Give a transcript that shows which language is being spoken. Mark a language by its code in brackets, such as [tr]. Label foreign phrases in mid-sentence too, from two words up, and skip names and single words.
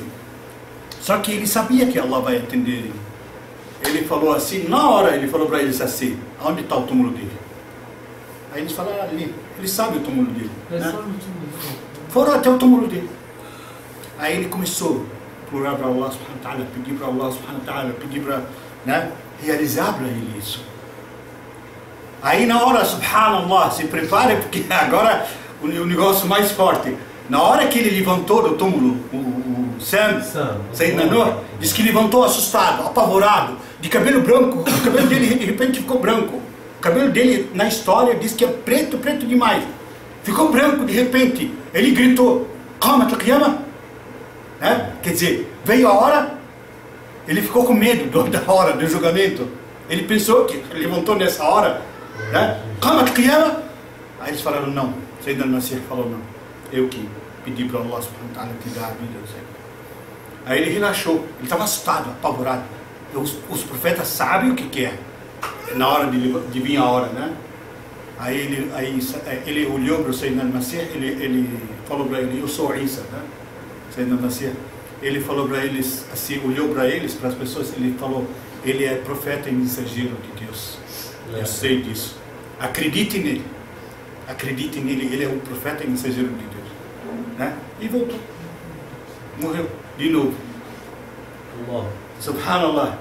[pt] Só que ele sabia que Allah vai atender ele. Ele falou assim, na hora ele falou para eles assim, onde está o túmulo dele? Aí eles falaram ali, ele sabe o túmulo dele, né? Foram até o túmulo dele. Aí ele começou a implorar para Allah [ar] سبحانه وتعالى, [pt] pedir para Allah [ar] سبحانه وتعالى, [pt] pedir para, né, realizar para ele isso. Aí na hora, subhanallah, se prepare porque agora o negócio mais forte. Na hora que ele levantou do túmulo, o Sam, Sayyidina Nuh, diz que levantou assustado, apavorado, de cabelo branco, o cabelo dele de repente ficou branco. O cabelo dele, na história, diz que é preto demais. Ficou branco de repente. Ele gritou, [ar] قامت القيامة, [pt] né? Quer dizer, veio a hora, ele ficou com medo da hora do julgamento. Ele pensou que levantou nessa hora, né? [ar] قامت قيامة. [pt] Aí eles falaram não. Sayyidina al-Masih falou não. Eu que pedi para Allah [ar] سبحانه وتعالى [pt] te dar a vida. Aí ele relaxou. Ele estava assustado, apavorado. Os profetas sabem o que é na hora de vir a hora, né? Aí ele olhou para o Sayyidina al-Masih, ele falou para ele, eu sou Isa, né? Sayyidina al-Masih. Ele falou para eles, assim, olhou para eles, para as pessoas, ele falou, ele é profeta e mensageiro de Deus. Eu sei disso. Acredite nele. Acredite nele, ele é o profeta e mensageiro de Deus. Né? E voltou. Morreu de novo. Subhanallah.